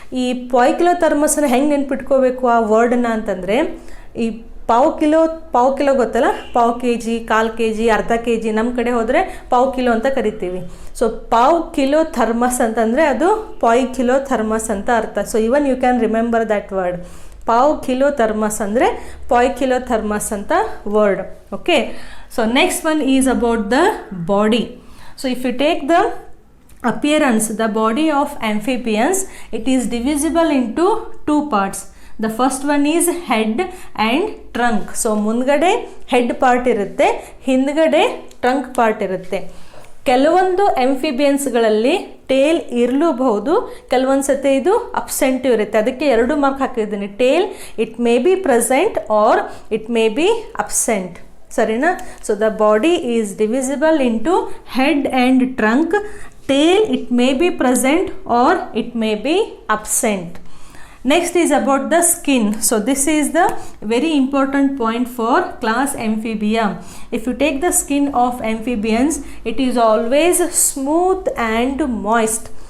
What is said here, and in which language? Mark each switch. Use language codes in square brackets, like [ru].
[kn] ಈ ಪಾಯ್ಕಿಲೋಥರ್ಮಸ್ನ ಹೆಂಗೆ ನೆನ್ಪಿಟ್ಕೋಬೇಕು ಆ ವರ್ಡನ್ನ ಅಂತಂದರೆ, ಈ ಪಾವು ಕಿಲೋ ಗೊತ್ತಲ್ಲ, ಪಾವು kg, 1/4 kg, ಅರ್ಧ kg, ನಮ್ಮ ಕಡೆ ಹೋದರೆ ಪಾವು ಕಿಲೋ ಅಂತ ಕರಿತೀವಿ. ಸೊ ಪಾವು ಕಿಲೋ ಥರ್ಮಸ್ ಅಂತಂದರೆ ಅದು ಪಾಯ್ಕಿಲೋಥರ್ಮಸ್ ಅಂತ ಅರ್ಥ. [en] So even you can remember that word. [kn] ಪಾವು ಕಿಲೋ ಥರ್ಮಸ್ ಅಂದರೆ ಪಾಯ್ಕಿಲೋಥರ್ಮಸ್ ಅಂತ word. [en] Okay, so next one is about the body. So if you take the appearance, the body of amphibians, it is divisible into 2 parts. The first one is head and trunk. [kn] So ಮುಂದ್ಗಡೆ head part ಇರುತ್ತೆ, ಹಿಂದ್ಗಡೆ trunk part ಇರುತ್ತೆ. ಕೆಲವೊಂದು ಆಂಫಿಬಿಯನ್ಸ್ಗಳಲ್ಲಿ tail ಇರಲೂಬಹುದು, ಕೆಲವೊಂದು ಸತಿ ಇದು absent ಇರುತ್ತೆ. ಅದಕ್ಕೆ 2 ಮಾರ್ಕ್ ಹಾಕಿದ್ದೀನಿ. [en] Tail it may be present or it may be absent. [kn] ಸರಿನಾ? [en] So the body is divisible into head and trunk. Tail, it may be present or it may be absent. Next is about the skin. So this is the very important point for class Amphibia. If you take the skin of amphibians, it is always smooth and moist.